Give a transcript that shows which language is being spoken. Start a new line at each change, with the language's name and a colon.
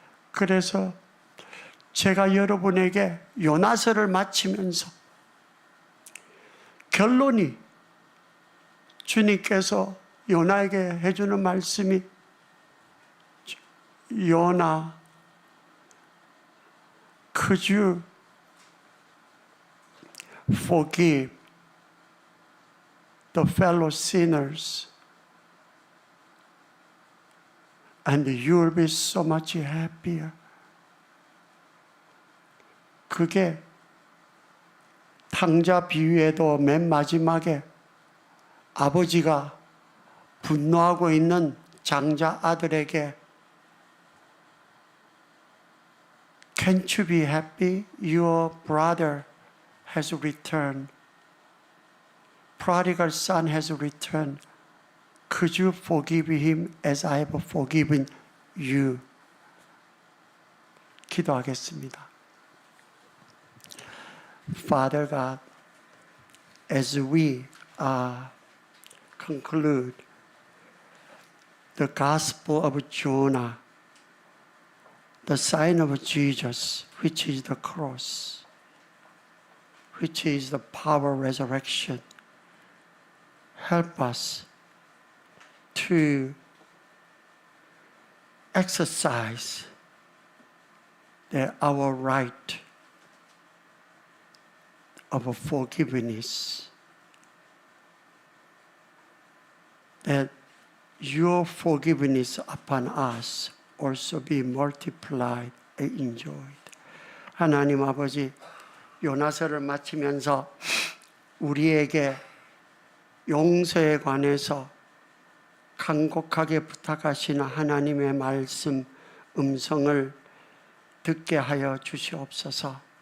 Korean: 그래서 제가 여러분에게 요나서를 마치면서 결론이 주님께서 요나에게 해주는 말씀이 요나, could you forgive the fellow sinners?
English: And you will be so much happier.
Korean: 그게 탕자 비유에도 맨 마지막에 아버지가 분노하고 있는 장자 아들에게 Can't you be happy?
English: Your brother has returned. Prodigal son has returned. Could you forgive him as I have forgiven you?
Korean: 기도하겠습니다.
English: Father God, as we conclude the Gospel of Jonah, the sign of Jesus, which is the cross, which is the power of resurrection, help us to exercise our right of forgiveness, that your forgiveness upon us also be multiplied and enjoyed.
Korean: 하나님 아버지, 요나서를 마치면서 우리에게 용서에 관해서 간곡하게 부탁하시는 하나님의 말씀, 음성을 듣게 하여 주시옵소서.